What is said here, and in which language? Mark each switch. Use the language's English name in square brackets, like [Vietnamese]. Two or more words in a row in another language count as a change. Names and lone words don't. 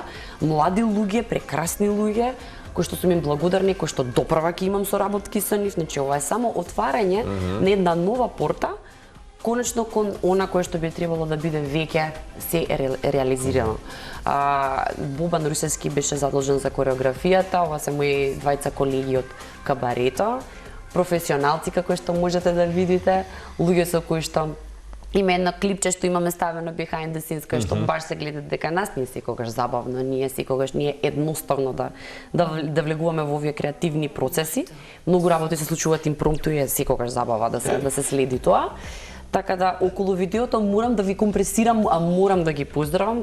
[Macedonian] Млади луѓе, прекрасни луѓе, кои што сум им благодарни, кои што доправа ќе имам соработки со нив, значи ова е само отварање на една нова порта, конечно кон она кое што би требало да биде веќе се реализирано. Бобан Русевски беше задолжен за кореографијата, ова се мои двајца колеги од кабарето, професионалци како што можете да видите, луѓе со кои што има едно клипче што имаме ставено [English] behind the scenes, [Macedonian] кај што баш се гледа дека нас не е секогаш забавно, ние едноставно да влегуваме во овие креативни процеси. Многу работи се случуваат импромпту и е секогаш забава да се следи тоа. Така да околу видеото морам да ви компресирам, а морам да ги поздравам.